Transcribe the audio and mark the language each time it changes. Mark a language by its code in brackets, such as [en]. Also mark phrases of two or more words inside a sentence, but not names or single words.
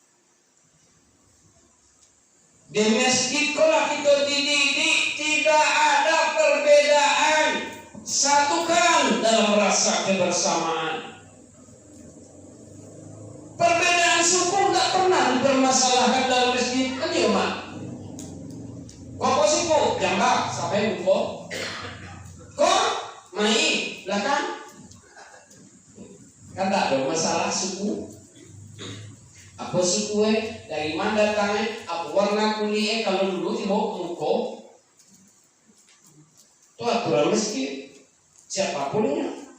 [id] Di masjid ikolah kita dididik tidak ada perbedaan, satukan dalam rasa kebersamaan. Perbedaan suku tidak pernah dipermasalahkan dalam masjid. Kan ya mak? [min] Kok suku jambak sampai buko? Kok mai belakang? [id] Kan tak ada masalah suku. Apa suku dari mana datangnya? [min] Apa warna kulit kalau dulu tiba muko? [id] Itu aturan masjid. Siapapunnya.